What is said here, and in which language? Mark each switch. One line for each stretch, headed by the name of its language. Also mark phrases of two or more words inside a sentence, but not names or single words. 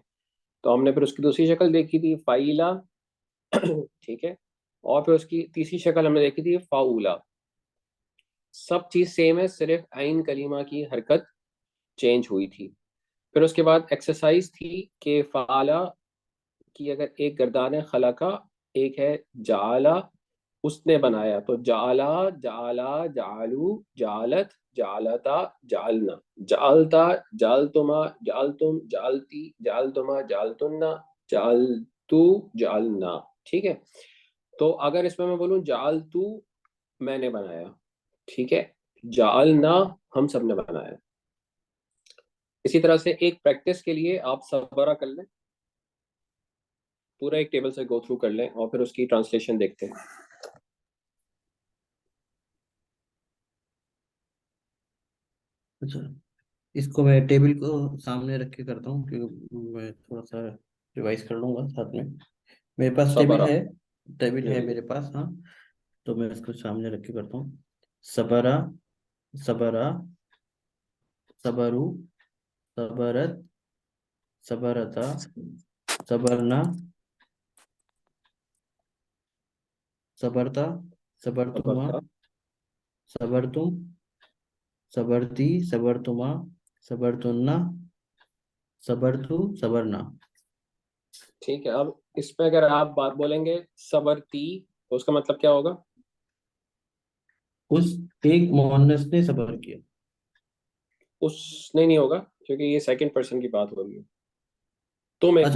Hindi: तो हमने फिर उसकी दूसरी शक्ल देखी थी फ़ाइला। ठीक है, और फिर उसकी तीसरी शक्ल हमने देखी थी फ़ाउला। सब चीज़ सेम है, सिर्फ आइन कलीमा की हरकत चेंज हुई थी। फिर उसके बाद एक्सरसाइज थी कि फ़ाला की अगर एक गर्दान है खला का, एक है जाला, उसने बनाया, तो
Arabic: جعل جعلا جعلوا جعلت جعلتا جعلن جعلتَ جعلتما جعلتم جعلتِ جعلتما جعلتن جعلتُ جعلنا.
Hindi: ठीक है, तो अगर इसमें मैं बोलूं जालतू मैंने बनाया, ठीक है, जालना हम सब ने बनाया। इसी तरह से एक प्रैक्टिस के लिए आप सबरा कर लें, पूरा एक टेबल से
English: go through
Hindi: कर लें और फिर उसकी ट्रांसलेशन देखते हैं। अच्छा, इसको मैं टेबल को सामने रख के करता हूँ क्योंकि मैं थोड़ा सा रिवाइज कर लूंगा साथ में। मेरे पास टेबल सबरा। है। टेबल है वेरी मेरे गुड। पास, हाँ। तो मैं इसको सामने रख के करता हूँ।
Arabic: صبر، صبرا، صبروا, صبرت، صبرتا، صبرن، صبرتَ، صبرتما, صبرتَ. صبرتم، صبرتِ، صبرتما، صبرتن، صبرتُ، صبرنا.
Hindi: ठीक है, अब इस पे अगर आप बात बोलेंगे सबरती, तो उसका मतलब क्या होगा? उस एक मुअन्नस ने सबर किया। उसने नहीं होगा, क्योंकि ये
English: second person
Hindi: की बात हो रही है। तुम एक